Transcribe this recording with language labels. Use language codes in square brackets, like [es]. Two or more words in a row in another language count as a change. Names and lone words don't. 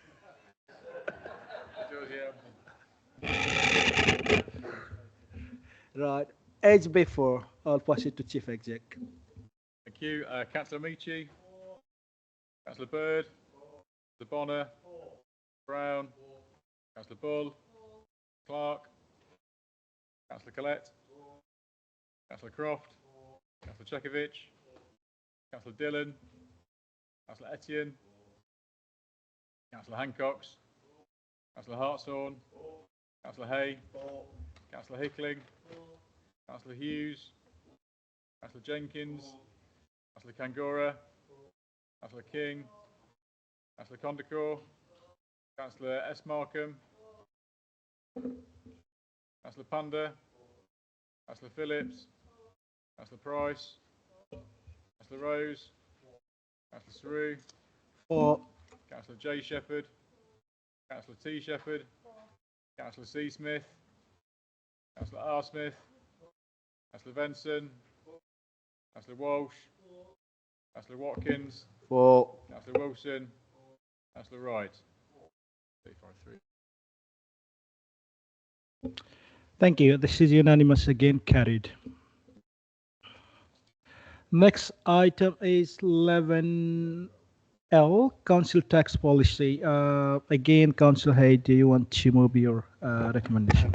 [en] Right. As before, I'll pass it to Chief Exec. Thank you. Councillor Michi, Councillor Bird, Councillor Bonner, Brown, Councillor Bull, Clark, Councillor Collette, Councillor Croft, Councillor Chekovic, Councillor Dillon, Councillor Etienne, Councillor Hancox, Councillor Hartshorn, Councillor Hay, Councillor Hickling, Councillor Hughes, Councillor Jenkins, Councillor Kangura, Councillor King, Councillor Condacor, Councillor S. Markham, Councillor Panda, Councillor Phillips, Councillor Price, Councillor Rose, Councillor Saru, For. Councillor J. Shepherd, Councillor T. Shepherd, Councillor C. Smith, Councillor R. Smith, Councillor Benson. Councillor Walsh. Councillor Watkins. 4. Councillor Wilson. Councillor Wright. 353. Thank you. This is unanimous again, carried. Next item is 11L, Council Tax Policy. Again, Councillor Hay, do you want to move your recommendation?